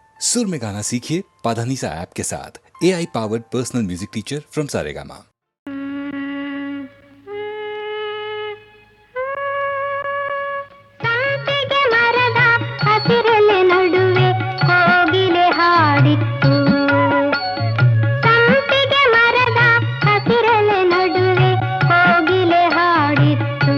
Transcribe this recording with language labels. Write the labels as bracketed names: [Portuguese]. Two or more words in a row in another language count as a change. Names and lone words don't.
[Hindi] सुर में गाना सीखिए पाधानीसा ऐप के साथ। [English] AI powered personal music teacher from [Hindi] सारेगामा। [Kannada] ಸಂಪಿಗೆ ಮರದ ಹಸಿರೆಲೆ ನಡುವೆ ಕೋಗಿಲೆ ಹಾಡಿತ್ತು. ಸಂಪಿಗೆ ಮರದ ಹಸಿರೆಲೆ ನಡುವೆ ಕೋಗಿಲೆ ಹಾಡಿತ್ತು.